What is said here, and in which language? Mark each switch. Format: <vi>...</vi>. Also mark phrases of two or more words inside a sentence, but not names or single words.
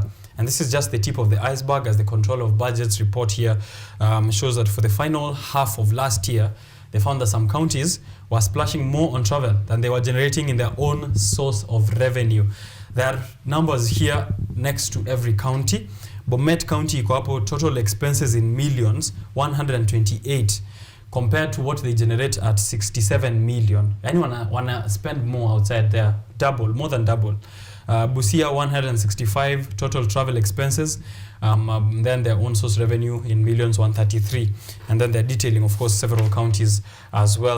<en>And this is just the tip of the iceberg, as the Control of Budgets report here shows that for the final half of last year, they found that some counties were splashing more on travel than they were generating in their own source of revenue. There are numbers here next to every county.</en> <sw>Bomet County iko hapo,</sw> <en>total expenses in millions, 128, compared to what they generate at 67 million. Anyone wanna spend more outside there, more than double. Busia 165 total travel expenses, then their own source revenue in millions, 133, and then they're detailing, of course, several counties as well.</en>